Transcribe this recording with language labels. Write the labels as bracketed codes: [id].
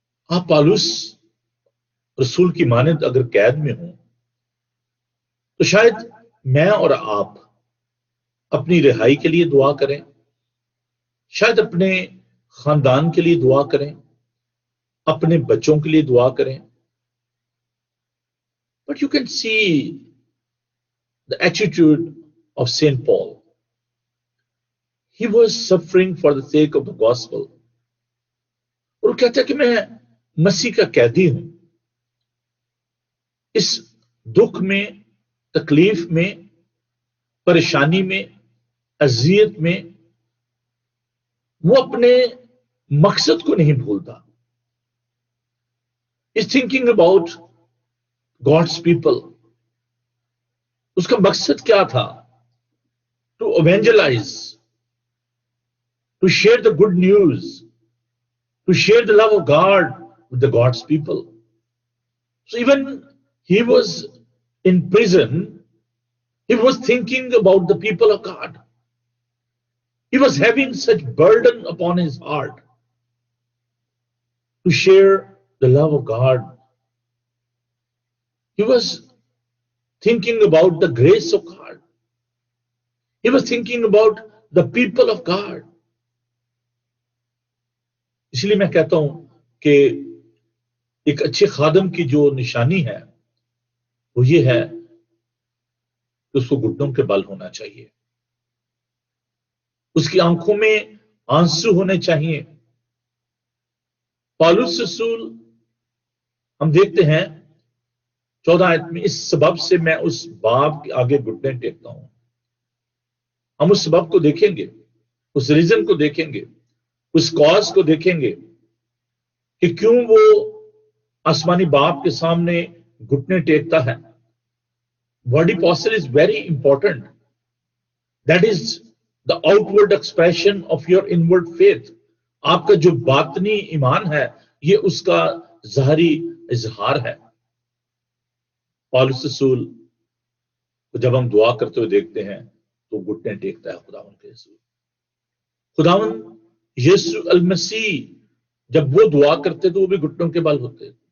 [ur] آپ پالوس رسول کی مانند اگر قید میں ہوں تو شاید میں اور آپ اپنی رہائی کے لیے دعا کریں، شاید اپنے خاندان کے لیے دعا کریں، اپنے بچوں کے لیے دعا کریں. [en] But you can see the attitude of Saint Paul. He was suffering for the sake of the gospel. [ur] اور وہ کہتا ہے کہ میں مسیح کا قیدی ہوں. اس دکھ میں، تکلیف میں، پریشانی میں، اذیت میں وہ اپنے مقصد کو نہیں بھولتا. [en] He's thinking about God's people. [ur] اس کا مقصد کیا تھا؟ [en] To evangelize, to share the good news, to share the love of God with the God's people. So even he was in prison, he was thinking about the people of God. He was having such burden upon his heart to share the love of God. He was thinking about the grace of God. He was thinking about the people of God. [ur] اس لیے میں کہتا ہوں کہ ایک اچھے خادم کی جو نشانی ہے وہ یہ ہے کہ اس کو گھٹنوں کے بل ہونا چاہیے، اس کی آنکھوں میں آنسو ہونے چاہیے. پالوس رسول ہم دیکھتے ہیں 14 آیت میں، اس سبب سے میں اس باپ کے آگے گھٹنے ٹیکتا ہوں. ہم اس سبب کو دیکھیں گے، اس ریزن کو دیکھیں گے، اس کاز کو دیکھیں گے کہ کیوں وہ آسمانی باپ کے سامنے گھٹنے ٹیکتا ہے. [en] Body posture is very important. That is the outward expression of your inward faith. [ur] آپ کا جو باطنی ایمان ہے یہ اس کا ظاہری اظہار ہے. پالوس رسول کو جب ہم دعا کرتے ہوئے دیکھتے ہیں تو گھٹنے ٹیکتا ہے خداوند کے حضور. خداوند یسوع المسیح جب وہ دعا کرتے تو وہ بھی گھٹنوں کے بل ہوتے.